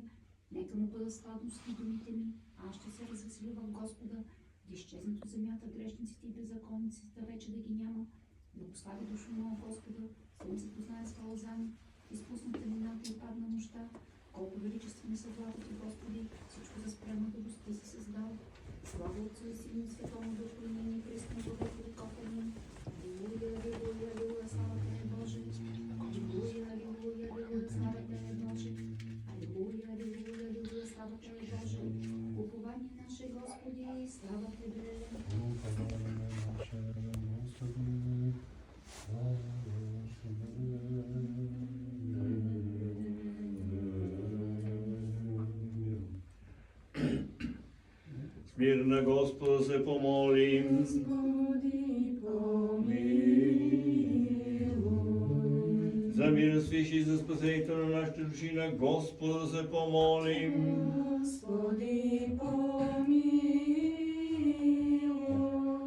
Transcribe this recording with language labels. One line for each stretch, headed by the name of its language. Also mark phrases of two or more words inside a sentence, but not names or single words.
Bulgarian: Нека му бъдат сладостни думите ми, аз ще се развеселя в Господа. Да изчезнат от земята грешниците и беззаконниците, вече да ги няма.
Church Slavic: Благослави душу моя Господа,
Bulgarian: слънцето знае своя заник. Изпусна тъмнината и падна нощта. Колко величествени са делата ти, Господи, всичко за спрямо доброст ти си създал.
Church Slavic: Слава Отцу и Сину и Святому Духу и ныне и присно и во веки веков.
Bulgarian: Амин. Алилуя, алилуя, алилуя, слава Тебе, Боже. Алилуя, алилуя, алилуя, слава Тебе, Боже. Алилуя, алилуя, алилуя, слава Тебе, Боже. Упование наше, Господи, слава Тебе. Мир на Господа се помолим. Господи, помилуй. За мир свиш и за спасението на нашите души на Господа се помолим. Господи, помилуй.